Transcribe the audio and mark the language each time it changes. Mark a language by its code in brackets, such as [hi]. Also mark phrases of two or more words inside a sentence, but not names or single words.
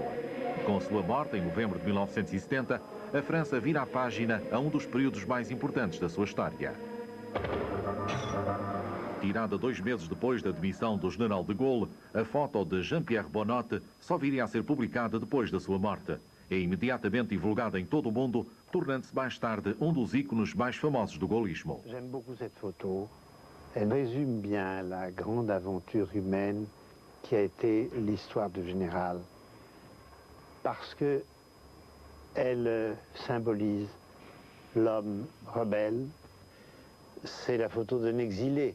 [pt] Com sua morte, em novembro de 1970, a França vira a página a um dos períodos mais importantes da sua história. Tirada 2 meses depois da demissão do general de Gaulle, a foto de Jean-Pierre Bonnotte só viria a ser publicada depois da sua morte. É imediatamente divulgada em todo o mundo, tornando-se mais tarde um dos ícones mais famosos do gaullismo. [fr] J'aime beaucoup cette photo. Elle résume bien la grande aventure humaine qui a été l'histoire du général. Parce que elle symbolise l'homme rebelle. C'est la photo d'un exilé.